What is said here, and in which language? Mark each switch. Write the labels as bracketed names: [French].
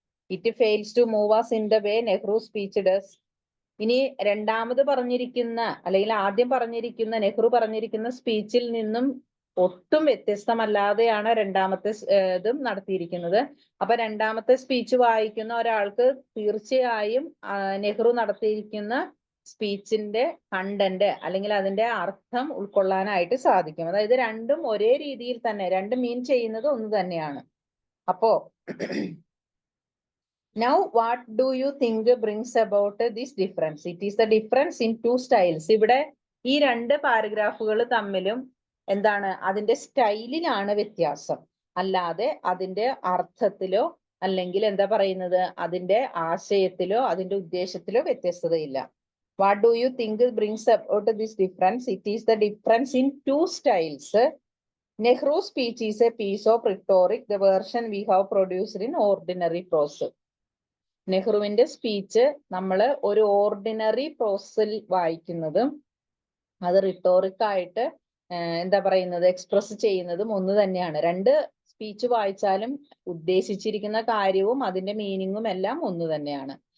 [English] It fails to move us in the way Nehru speech does. [Malayalam] ഇനി രണ്ടാമത് പറഞ്ഞിരിക്കുന്ന അല്ലെങ്കിൽ ആദ്യം പറഞ്ഞിരിക്കുന്ന നെഹ്റു പറഞ്ഞിരിക്കുന്ന സ്പീച്ചിൽ നിന്നും ഒട്ടും വ്യത്യസ്തമല്ലാതെയാണ് രണ്ടാമത്തെ ഇതും നടത്തിയിരിക്കുന്നത്. അപ്പൊ രണ്ടാമത്തെ സ്പീച്ച് വായിക്കുന്ന ഒരാൾക്ക് തീർച്ചയായും നെഹ്റു നടത്തിയിരിക്കുന്ന സ്പീച്ചിന്റെ കണ്ടന്റ് അല്ലെങ്കിൽ അതിന്റെ അർത്ഥം ഉൾക്കൊള്ളാനായിട്ട് സാധിക്കും. അതായത് രണ്ടും ഒരേ രീതിയിൽ തന്നെ, രണ്ടും മീൻ ചെയ്യുന്നത് ഒന്ന് തന്നെയാണ്. [English] അപ്പോ now what do you think brings about this difference? It is the difference in two styles. [Malayalam] ഇവിടെ ഈ രണ്ട് പാരഗ്രാഫുകൾ തമ്മിലും എന്താണ്, അതിന്റെ സ്റ്റൈലിലാണ് വ്യത്യാസം, അല്ലാതെ അതിന്റെ അർത്ഥത്തിലോ അല്ലെങ്കിൽ എന്താ പറയുന്നത് അതിന്റെ ആശയത്തിലോ അതിന്റെ ഉദ്ദേശത്തിലോ വ്യത്യസ്തതയില്ല. [English] What do you think brings about this difference? It is the difference in two styles. Nehru speech is a piece of rhetoric, the version we have produced in ordinary prose. [Malayalam] നെഹ്റുവിന്റെ സ്പീച്ച് നമ്മൾ ഒരു ordinary പ്രോസിൽ വായിക്കുന്നതും അത് rhetoric ആയിട്ട് എന്താ പറയുന്നത് express ചെയ്യുന്നതും ഒന്ന് തന്നെയാണ്. രണ്ട് സ്പീച്ച് വായിച്ചാലും ഉദ്ദേശിച്ചിരിക്കുന്ന കാര്യവും അതിന്റെ മീനിങ്ങും എല്ലാം ഒന്ന് തന്നെയാണ്.